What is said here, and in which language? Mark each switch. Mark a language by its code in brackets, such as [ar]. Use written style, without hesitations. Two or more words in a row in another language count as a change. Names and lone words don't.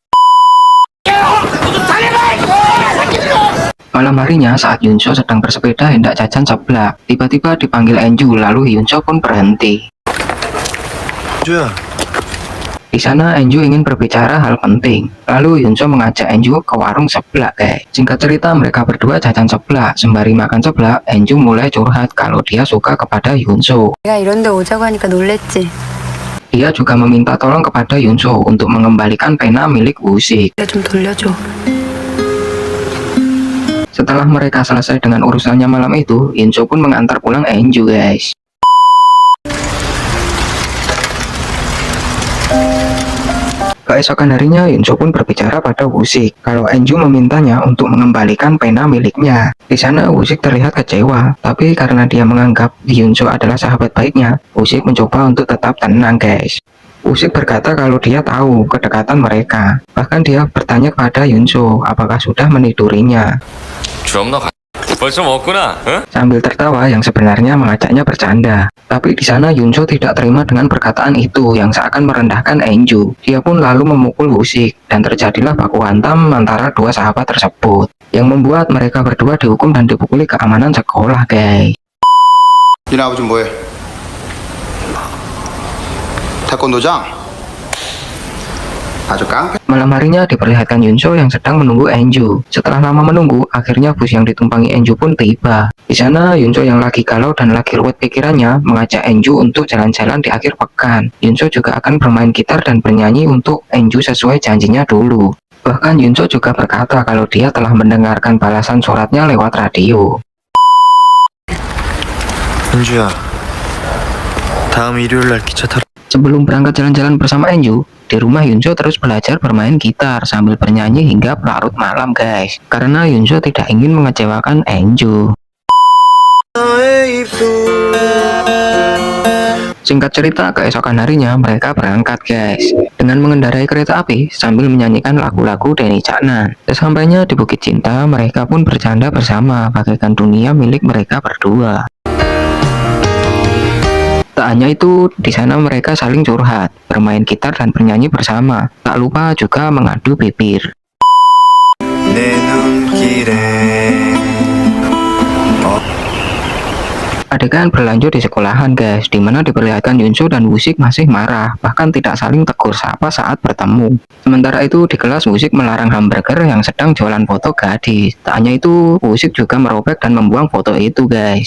[id] Malam harinya saat Yunso sedang bersepeda hendak jajan seblak, tiba-tiba dipanggil Enju, lalu Yunso pun berhenti. [ko] 주야, [id] Di sana Enju ingin berbicara hal penting, lalu Yunso mengajak Enju ke warung seblak guys. Singkat cerita mereka berdua jajan seblak, sembari makan seblak, Enju mulai curhat kalau dia suka kepada Yunso. [ko] 내가 이런 데 오자고 하니까 놀랬지. [id] Dia juga meminta tolong kepada Yunso untuk mengembalikan pena milik Wusik. [ko] 내가 좀 돌려줘. [id] Setelah mereka selesai dengan urusannya malam itu, Yunso pun mengantar pulang Enju guys. Keesokan harinya Yunso pun berbicara pada Wusik kalau Enju memintanya untuk mengembalikan pena miliknya. Di sana Wusik terlihat kecewa, tapi karena dia menganggap Yunso adalah sahabat baiknya, Wusik mencoba untuk tetap tenang guys. Wusik berkata kalau dia tahu kedekatan mereka. Bahkan dia bertanya kepada Yunso apakah sudah menidurinya. [ko] 벌써 먹구나. 응? [id] Sambil tertawa yang sebenarnya mengajaknya bercanda. Tapi di sana Yunso tidak terima dengan perkataan itu yang seakan merendahkan Enju. Dia pun lalu memukul Wusik dan terjadilah baku hantam antara dua sahabat tersebut yang membuat mereka berdua dihukum dan dipukuli keamanan sekolah guys. [ko] 니네 아버지 뭐해? 태권도장? 아주 깡패. [id] Malam harinya diperlihatkan Yunso yang sedang menunggu Enju. Setelah lama menunggu, akhirnya bus yang ditumpangi Enju pun tiba. Di sana Yunso yang lagi galau dan lagi ruwet pikirannya mengajak Enju untuk jalan-jalan di akhir pekan. Yunso juga akan bermain gitar dan bernyanyi untuk Enju sesuai janjinya dulu. Bahkan Yunso juga berkata kalau dia telah mendengarkan balasan suratnya lewat radio. [ko] 은주야, 다음 일요일 날 기차 타러 [id] Sebelum berangkat jalan-jalan bersama Enju, di rumah Yunso terus belajar bermain gitar sambil bernyanyi hingga larut malam guys. Karena Yunso tidak ingin mengecewakan Enju. Singkat cerita, keesokan harinya mereka berangkat guys dengan mengendarai kereta api sambil menyanyikan lagu-lagu Denny Caknan. Sesampainya di Bukit Cinta, mereka pun bercanda bersama bagaikan dunia milik mereka berdua. Tak hanya itu, di sana mereka saling curhat, bermain gitar dan bernyanyi bersama. Tak lupa juga mengadu bibir. [ko] 내 눈길에 [id] Adegan berlanjut di sekolahan guys, dimana diperlihatkan Yunso dan Wusik masih marah, bahkan tidak saling tegur sapa saat bertemu. Sementara itu di kelas Wusik melarang hamburger yang sedang jualan foto gadis. Tak hanya itu, Wusik juga merobek dan membuang foto itu guys.